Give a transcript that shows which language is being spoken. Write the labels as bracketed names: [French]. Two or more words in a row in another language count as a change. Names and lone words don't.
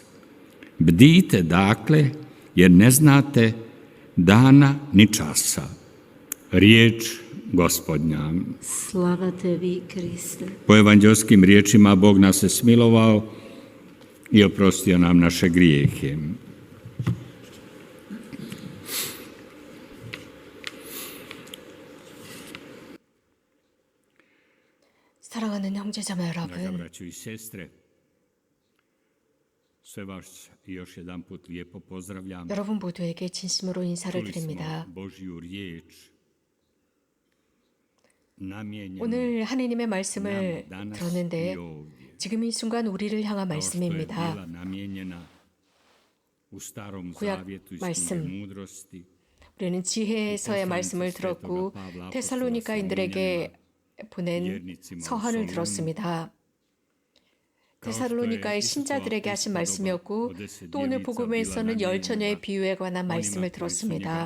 [Croatian] Bdijte dakle, jer ne znate dana ni časa. Riječ Gospodnja. Slava tebi, Kriste. Po evanđelskim riječima Bog nas je smilovao i oprostio nam naše grijehe. [Korean] 사랑하는 형제자매 [Croatian] Draga [Korean] 여러분, [Croatian] braćo i sestre, sve vas još jedan put lijepo pozdravljam. [Korean] 여러분 모두에게 진심으로 인사를 [Croatian] Čuli [Korean] 드립니다. [Croatian] smo Božju riječ namijenjenu [Korean] 오늘 하느님의 말씀을 [Croatian] nam danas i [Korean] 들었는데 [Croatian] ovdje. [Korean] 지금 이 순간 우리를 향한 [Croatian] Kao što je bila [Korean] 말씀입니다. [Croatian] namijenjena u starom [Korean] 구약 [Croatian] zavjetu iz [Korean] 말씀. [Croatian] knjige mudrosti. [Korean] 우리는 지혜에서의 말씀을 들었고 테살로니가인들에게 보낸 서한을 들었습니다. 테살로니가의 신자들에게 하신 말씀이었고 또 오늘 복음에서는 열처녀의 비유에 관한 말씀을 들었습니다.